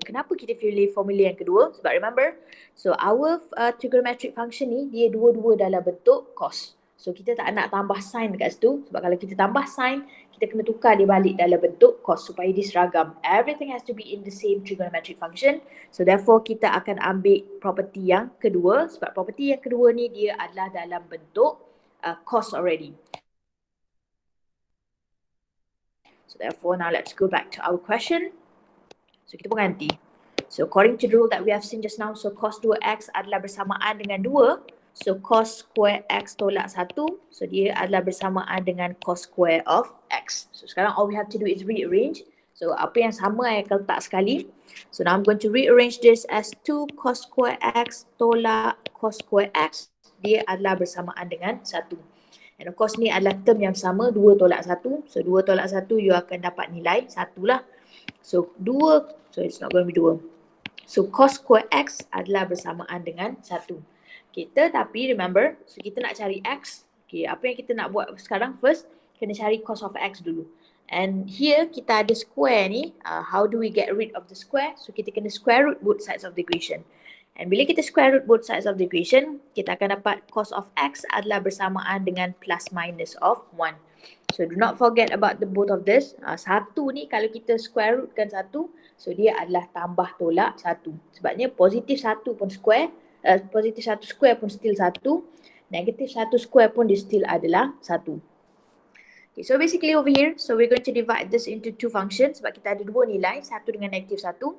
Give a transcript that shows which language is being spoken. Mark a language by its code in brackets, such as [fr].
[ms] Kenapa kita pilih formula yang kedua? Sebab remember, so our trigonometric function ni, dia dua-dua dalam bentuk cos. So kita tak nak tambah sin dekat situ. Sebab kalau kita tambah sin, kita kena tukar dia balik dalam bentuk cos supaya dia seragam. [en] Everything has to be in the same trigonometric function. [ms] So therefore, kita akan ambil property yang kedua. Sebab property yang kedua ni, dia adalah dalam bentuk cos already. [en] So therefore, now let's go back to our question. [ms] So kita pun ganti. [en] So according to the rule that we have seen just now, so cos 2x [ms] adalah bersamaan dengan [en] 2. [ms] So cos square x tolak 1. So dia adalah bersamaan dengan cos square of x. So sekarang [en] all we have to do is rearrange. [ms] So apa yang sama I akan letak sekali. [en] So now I'm going to rearrange this as 2 cos square x tolak cos square x. [ms] Dia adalah bersamaan dengan 1. And of course ni adalah term yang sama, 2 tolak 1. So 2 tolak 1 you akan dapat nilai 1 lah. So 2, [en] so it's not going to be 2. [ms] So cos square x adalah bersamaan dengan 1. Kita tapi remember, so kita nak cari x. Okay, apa yang kita nak buat sekarang first, kena cari cos of x dulu. [en] And here [ms] kita ada square ni, [en] how do we get rid of the square? [ms] So kita kena square root [en] both sides of the equation. [ms] And bila kita square root both sides of the equation, kita akan dapat cos of x adalah bersamaan dengan plus minus of 1. [en] So do not forget about the both of this. [ms] Satu ni kalau kita square rootkan 1, so dia adalah tambah tolak 1. Sebabnya positif 1 pun square, positif 1 square pun still 1, negatif 1 square pun dia still adalah 1. [en] Okay, so basically over here, so we're going to divide this into 2 functions [ms] sebab kita ada 2 nilai, 1 dengan negatif 1.